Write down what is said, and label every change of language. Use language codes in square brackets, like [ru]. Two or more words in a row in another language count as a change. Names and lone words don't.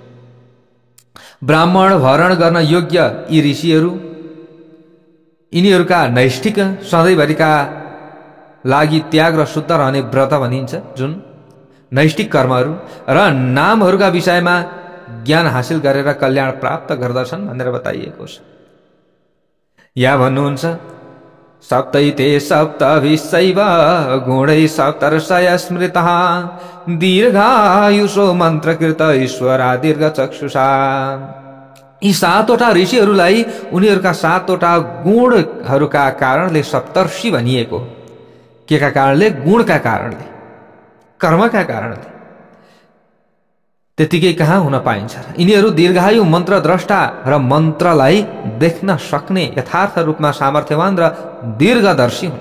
[ne] ब्राह्मण भरण गर्न योग्य यी ऋषिहरू यिनीहरूका नैष्ठिक सधैँभरिका लागि त्याग र शुद्ध रहने व्रत भनिन्छ, जुन नैष्ठिक कर्महरू र नामहरूका विषयमा ज्ञान हासिल गरेर कल्याण प्राप्त गर्दछन् भनेर बताइएको छ। या भन्नुहुन्छ [sa] सप्तैते सप्तभिश्चैव गुणै सप्तर्षय स्मृतः दीर्घायुषो मन्त्रकृत ईश्वरा दीर्घचक्षुषा। [ne] यी सातवटा ऋषिहरूलाई उनीहरूका सातवटा गुणहरूका कारणले सप्तर्षि भनिएको। के का कारणले? गुणका कारणले, कर्मका कारणले। त्यतिकै कहाँ हुन पाइन्छ। यिनीहरू दीर्घायु मन्त्रद्रष्टा र मन्त्रलाई देख्न सक्ने यथार्थ रूपमा सामर्थ्यवान र दीर्घदर्शी हुन्।